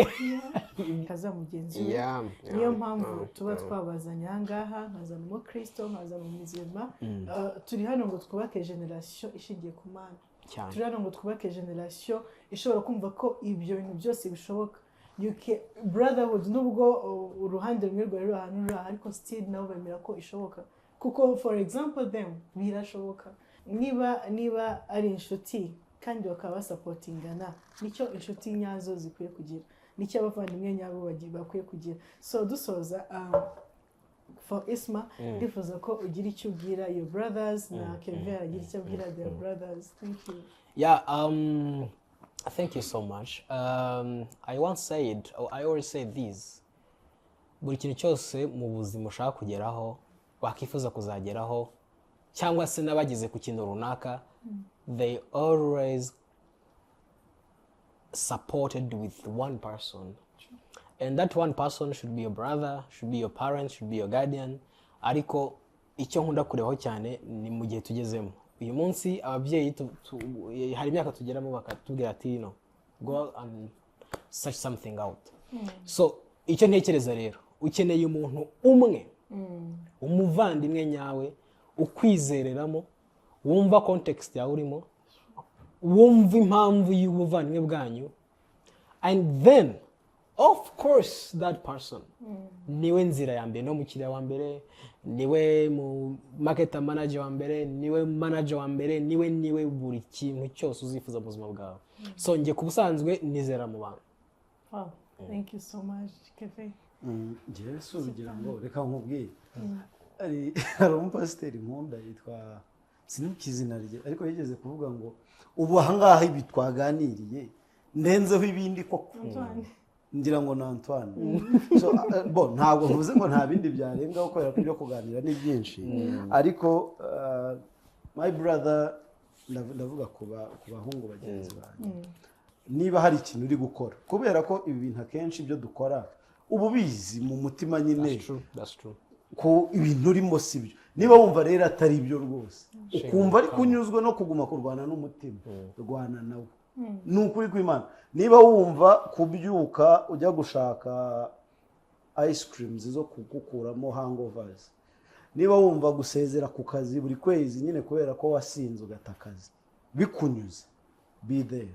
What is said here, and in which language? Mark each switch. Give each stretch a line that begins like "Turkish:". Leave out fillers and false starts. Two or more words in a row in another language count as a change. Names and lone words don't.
Kinyarwanda: kaza mugenzi niyo mpamvu tuba twabazanya ahangaha nkazana mu Kristo nkazana mu mizima turi hano ngo twubake generation ishingiye ku Mana turi hano ngo twubake generation ishobora kumva ko ibyo bintu byose bishoboka brotherhood nubwo uruhande rumwe rwa rero ahantu ruri ariko still nabo bemera ko ishoboka kuko
English: for example
Kinyarwanda: them birashoboka niba ari inshuti kandi bakaba basupportingana nicyo inshuti nyazo zikwiye kugira nicyo abavandimwe nyabo bakwiye kugira so dusoza for Isma ndifuza ko ugira icyo ubwira
English: your brothers
Kinyarwanda: na Kevin agira icyo abwira
English: their brothers. Thank you. Thank you so much. I once said, or I always say this,
Kinyarwanda: buri kintu cyose mu buzima ushaka kugeraho wakifuza kuzageraho cyangwa se n'abageze ku kintu runaka
English: they always supported with one person and that one person should be your brother, should be your parent, should be your guardian.
Kinyarwanda: Ariko icyo nkunda kurebaho cyane ni mu gihe tugezemo uyu munsi ababyeyi hari imyaka tugeramo bakatubwira ati
English: no go and search something out.
Kinyarwanda: So icyo ntekereza rero ukeneye umuntu umwe umuvandimwe nyawe ukwizereramo wumva context yawe urimo wumva impamvu y'ubuvandimwe bwanyu
English: and then of course that person
Kinyarwanda: niwe nzira ya mbere no mukiriya wa mbere niwe mu
English: market manager
Kinyarwanda: wa mbere niwe manager wa mbere niwe buri kintu cyose uzifuza mu buzima bwawe. So ngiye kubusanzwe nizera mu bantu.
English: Wow, thank you so much Kevin.
Kinyarwanda: Njyewe subigira ngo reka nkubwire hari umupasiteri nkunda yitwa sinibuka izina rye ariko yigeze kuvuga ngo ubu ahangaha ibi twaganiriye ndenzeho ibindi koko ngira ngo na Antoine. So ntabwo mvuze ngo nta bindi byarengaho kubera ko ibyo kuganira ni byinshi ariko
English: my brother
Kinyarwanda: ndavuga ku bahungu bagenzi banjye niba hari ikintu uri gukora kubera ko ibi bintu akenshi ibyo dukora ubu bizi mu mutima nyine.
English: That's true.
Kinyarwanda: Ko ibintu urimo sibyo niba wumva rero atari ibyo rwose ukumva ari kunyuzwe no kuguma kurwana n'umutima rwana nawe ni ukuri kw'Imana. Niba wumva kubyuka ujya gushaka
English: ice creams
Kinyarwanda: zo kugukuramo hangovers, niba wumva gusezera ku kazi buri kwezi nyine kubera ko wasinze ugata akazi bikunyuze
English: be there.